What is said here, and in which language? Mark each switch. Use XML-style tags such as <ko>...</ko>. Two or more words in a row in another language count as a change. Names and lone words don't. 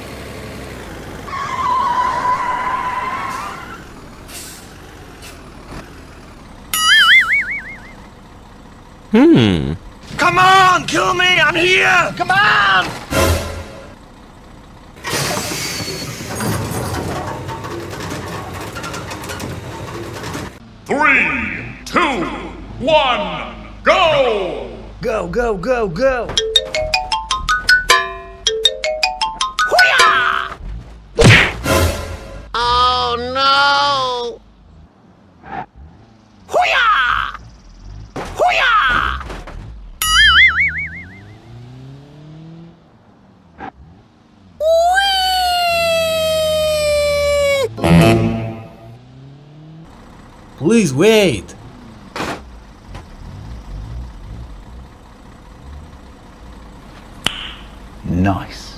<en>Come on, kill me! I'm here! Come on! Three, two, one, go! Go, go, go, go! Hoo-yah! Oh no! Hoo-yah! Hoo-yah! Please wait! Nice.</en>